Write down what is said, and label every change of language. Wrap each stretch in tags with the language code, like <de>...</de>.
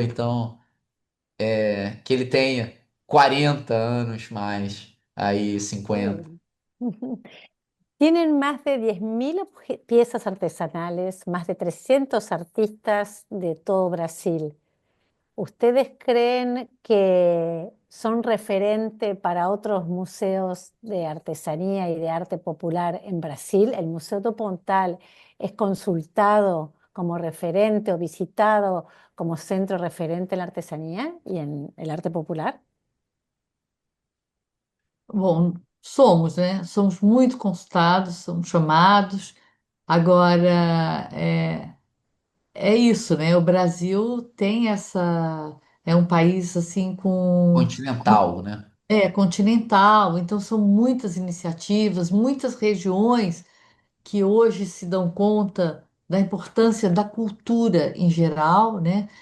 <pt>Então, que ele tenha 40 anos mais, aí</pt> <es>Muy</es> <pt>50.</pt> <es>bien. Tienen más de 10.000 piezas artesanales, más de 300 artistas de todo Brasil. ¿Ustedes creen que son referente para otros museos de artesanía y de arte popular en Brasil? ¿El Museo do Pontal es consultado como referente o visitado como centro referente en la artesanía y en el arte popular?</es> <pt>Bom, somos, né? Somos muito consultados, somos chamados. Agora, é isso, né? O Brasil tem essa. É um país assim Continental, né? continental, então são muitas iniciativas, muitas regiões que hoje se dão conta da importância da cultura em geral, né?</pt>